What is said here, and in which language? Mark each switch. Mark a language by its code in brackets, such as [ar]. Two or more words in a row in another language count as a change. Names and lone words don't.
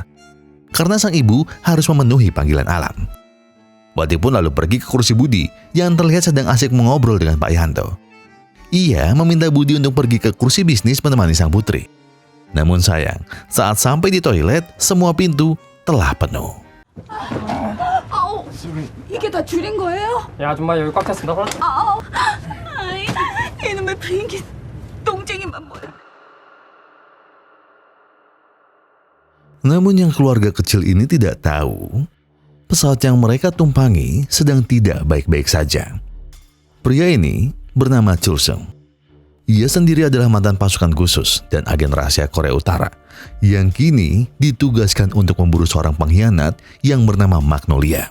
[id] Karena sang ibu harus memenuhi panggilan alam. Wati pun lalu pergi ke kursi Budi yang terlihat sedang asik mengobrol dengan Pak Yanto. Ia meminta Budi untuk pergi ke kursi bisnis menemani sang putri. Namun sayang, saat sampai di toilet, semua pintu telah penuh. [ko] 이게 다 줄인 거예요? 야 아줌마 여기 꽉 찼습니다. 아이, 이놈의 비행기 똥쟁이만 뭐야. [id] Namun yang keluarga kecil ini tidak tahu, pesawat yang mereka tumpangi sedang tidak baik-baik saja. Pria ini bernama Chul Sung. Ia sendiri adalah mantan pasukan khusus dan agen rahasia Korea Utara yang kini ditugaskan untuk memburu seorang pengkhianat yang bernama Magnolia.